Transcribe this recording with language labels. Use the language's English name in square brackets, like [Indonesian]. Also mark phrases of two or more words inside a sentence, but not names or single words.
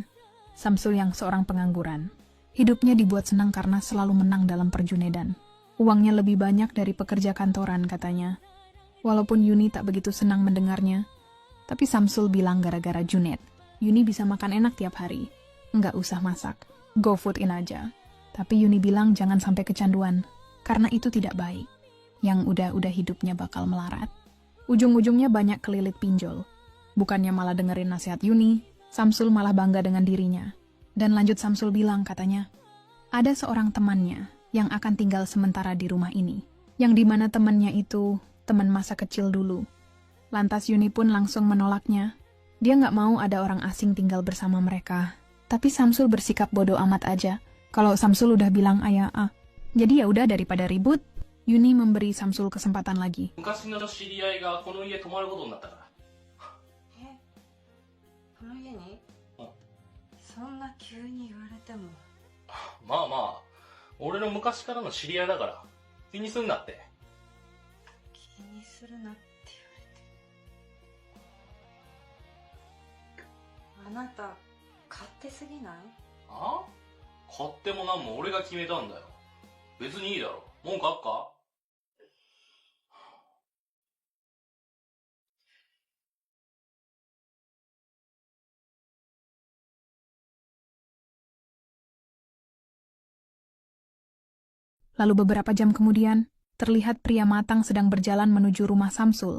[Indonesian] Samsul yang seorang pengangguran. Hidupnya dibuat senang karena selalu menang dalam perjunedan. Uangnya lebih banyak dari pekerja kantoran katanya. Walaupun Yuni tak begitu senang mendengarnya. Tapi Samsul bilang gara-gara Junet. Yuni bisa makan enak tiap hari. Nggak usah masak. Go food in aja. Tapi Yuni bilang jangan sampai kecanduan. Karena itu tidak baik. Yang udah-udah hidupnya bakal melarat. Ujung-ujungnya banyak kelilit pinjol. Bukannya malah dengerin nasihat Yuni, Samsul malah bangga dengan dirinya. Dan lanjut Samsul bilang katanya, ada seorang temannya yang akan tinggal sementara di rumah ini. Yang dimana temannya itu teman masa kecil dulu. Lantas Yuni pun langsung menolaknya. Dia nggak mau ada orang asing tinggal bersama mereka. Tapi Samsul bersikap bodoh amat aja. Kalau Samsul udah bilang ayah Jadi ya udah daripada ribut, Yuni memberi Samsul kesempatan lagi. [Japanese] 昔の知り合いがこの家泊まることになったから。この家にそんな急に言われても。まあまあ、俺の昔からの知り合いだから気にすんなって。気にするなって言われて。あなた勝手すぎない？あ？勝手もなんも俺が決めたんだよ。別にいいだろ。文句あっか？ [Indonesian] Lalu beberapa jam kemudian, terlihat pria matang sedang berjalan menuju rumah Samsul.